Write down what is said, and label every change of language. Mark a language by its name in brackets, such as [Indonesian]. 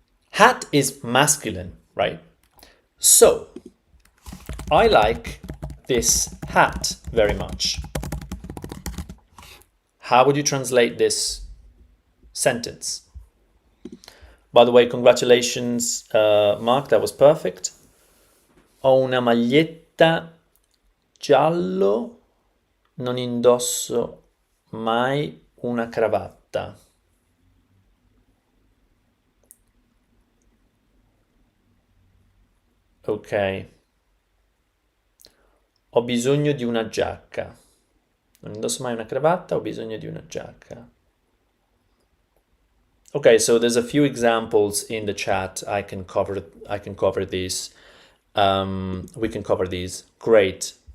[English] Hat is masculine, right? So, I like this hat very much. How would you translate this sentence? By the way, congratulations, Mark, that was perfect. [Italian] Ho una maglietta giallo, non indosso mai una cravatta. [English] Ok. [Italian] Ho bisogno di una giacca. Non indosso mai una cravatta, ho bisogno di una giacca. [English] Okay, so there's a few examples in the chat. I can cover these. We can cover these. Great.